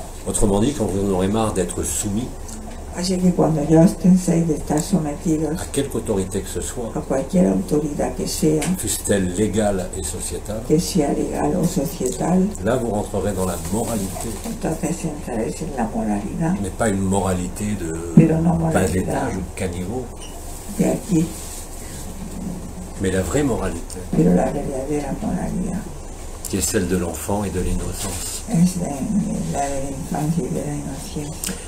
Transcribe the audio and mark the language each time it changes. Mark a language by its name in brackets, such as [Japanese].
[French] Autrement dit, quand vous en aurez marre d'être soumis [Spanish] Así que cuando ya os penséis de estar sometidos [French] à quelque autorité que ce soit, [Spanish] a cualquier autoridad que [French] fût-elle légale et sociétale, [Spanish] sea legal o societal, [French] là vous rentrerez dans la moralité, [Spanish] entonces entraréis en la moralidad [French] mais pas une moralité de [Spanish] Pero no [French] bas [Spanish] moralidad. [French] étage ou de caniveau, [Spanish] de aquí, [French] mais la vraie moralité, [Spanish] pero la verdadera moralidad [French] qui est celle de l'enfant et de l'innocence. [Spanish] es la de la infancia y de la inocencia.